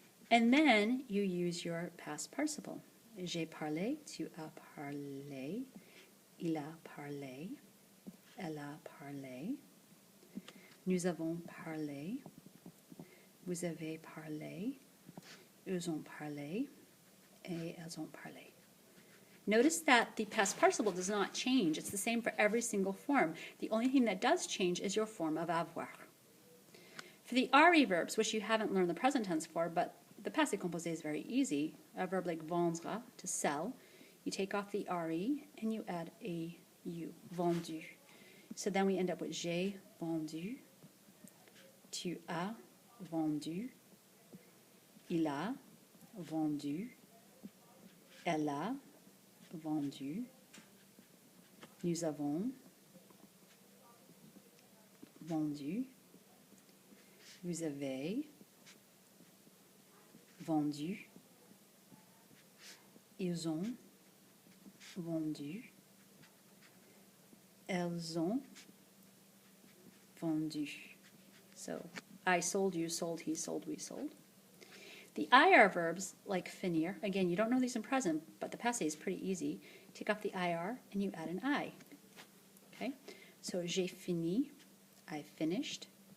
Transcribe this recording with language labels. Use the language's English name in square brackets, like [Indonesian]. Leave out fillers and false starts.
[English] And then you use your past participle. [French] J'ai parlé, tu as parlé, il a parlé, elle a parlé, nous avons parlé, vous avez parlé, ils ont parlé, et elles ont parlé. [English] Notice that the past participle does not change. It's the same for every single form. The only thing that does change is your form of avoir. For the RE verbs, which you haven't learned the present tense for, but the passé composé is very easy. A verb like vendre, to sell, you take off the RE and you add a U, vendu. So then we end up with [French] j'ai vendu, tu as vendu, il a vendu, elle a vendu, nous avons vendu, vous avez vendu, ils ont vendu, elles ont vendu. [English] So, I sold, you sold, he sold, we sold. The IR verbs, like finir, again, you don't know these in present, but the passé is pretty easy. Take off the IR and you add an I. Okay? So, [French] j'ai fini, [English] I finished.